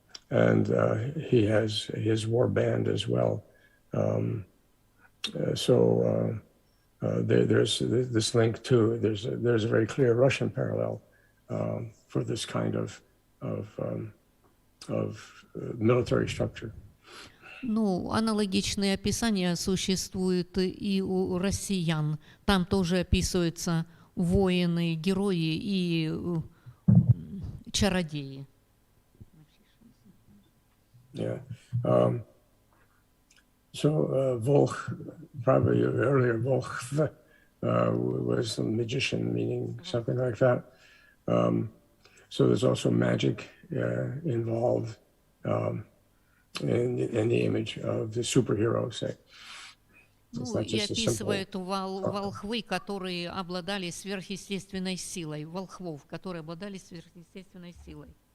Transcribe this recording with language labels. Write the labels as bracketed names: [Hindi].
[English] And he has his war band as well. There's this link too. There's a very clear Russian parallel for this kind of military structure. [Russian] Ну, аналогичные описания существуют и у россиян. Там тоже описываются воины, герои и чародеи. [English] Yeah. Volch, probably earlier, Volch was a magician, meaning something like that. So there's also magic involved in the image of the superhero, say. [Russian] Ну, и описывают волхвы, которые обладали сверхъестественной силой, волхвов, которые обладали сверхъестественной силой.